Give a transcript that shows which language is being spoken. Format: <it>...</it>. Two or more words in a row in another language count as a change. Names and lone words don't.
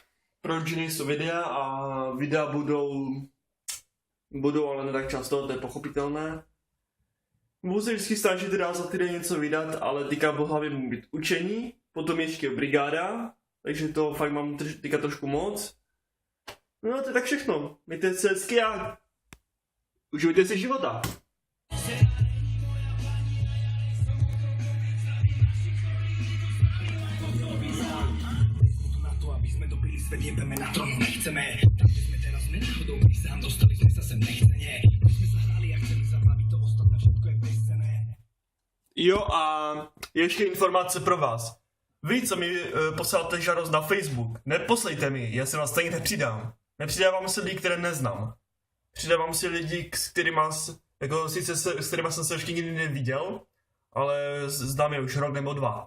<cs>Proč nejsou videa a videa budou, ale ne tak často, to je pochopitelné. Budu se vždycky snažit teda za týden něco vydat, ale teďka v hlavě může být učení, potom ještě brigáda, takže to fakt mám teďka trošku moc. No to je tak všechno, mějte se hezky a užijte si života.</cs> <sk>Svet jebeme na tronu, nechceme. Tam, kde sme teraz nenáhodou prísám, dostali sme sa sem nechcene. My sme sa hrali a chceli zabaviť, to ostatné všetko je bezcenné.</sk> <cs>Jo a ještě informace pro vás. Vy, co mi posláte žádost na Facebook, neposlejte mi, já se vás stejně nepřidám. Nepřidávám se lidi, které neznám. Přidávám si lidi, s kterými, jako sice s kterými jsem se ještě nikdy neviděl, ale znám je už rok nebo 2.</cs>